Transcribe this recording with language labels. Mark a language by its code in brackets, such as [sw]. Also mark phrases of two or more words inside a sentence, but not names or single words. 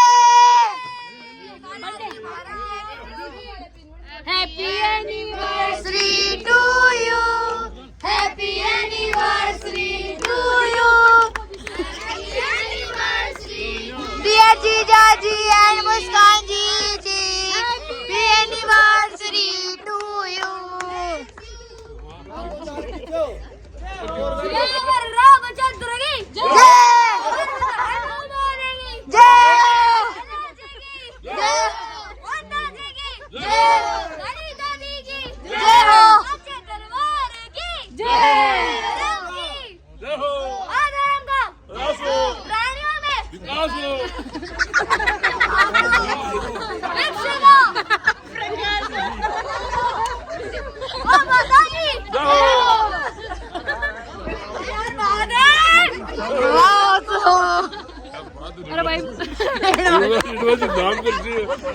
[en] Happy anniversary to you. Happy anniversary to you. Dear Jija ji and Muskan ji, happy anniversary to you. [hi] जय रामचंद्र की जय. जय। जय। जय. अन्ना जी की जय। नानी दादी की जय हो. अच्छे दरबार की जय। राम की जय हो. आदम का प्राणियों में विकास हो। अरे भाई नाम करती है।